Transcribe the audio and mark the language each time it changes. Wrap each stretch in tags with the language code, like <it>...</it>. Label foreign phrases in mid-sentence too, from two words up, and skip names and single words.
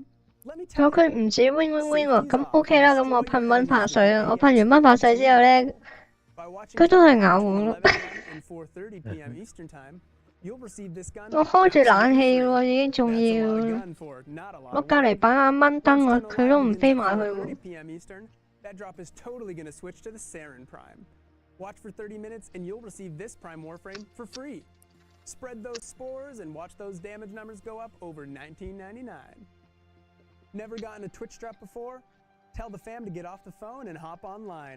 <yue>咗佢唔止 wing wing wing 喎，咁 OK 啦，咁我噴蚊怕水啦，我噴完蚊怕水之後咧，佢都係咬我咯。我開住冷氣喎，已經仲要我隔離擺下蚊燈喎，佢都唔飛埋去喎。</yue> <en>Watch for 30 minutes and you'll receive this Prime Warframe for free. Spread those spores and watch those damage numbers go up over $19.99. Never gotten a Twitch drop before? Tell the fam to get off the phone and hop online.</en>